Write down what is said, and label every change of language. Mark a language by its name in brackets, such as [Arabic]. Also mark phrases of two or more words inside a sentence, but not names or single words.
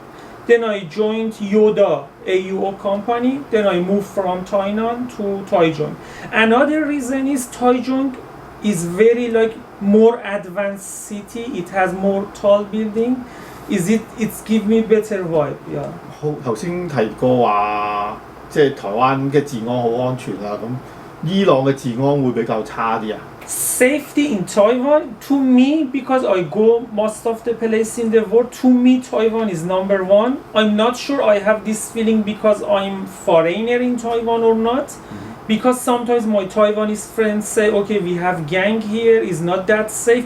[English] Then I joined Yoda, AUO company. Then I moved from Tainan to Taichung. Another reason is Taichung is very like more advanced city. It has more tall building. It's give me better vibe. Yeah. [Cantonese] 好頭先提過話，即係台灣嘅治安好安全啊，咁伊朗嘅治安會比較差啲啊。 [English] Safety in Taiwan, to me, because I go most of the places in the world, to me Taiwan is number one. I'm not sure I have this feeling because I'm foreigner in Taiwan or not. Because sometimes my Taiwanese friends say, okay, we have gang here, it's not that safe.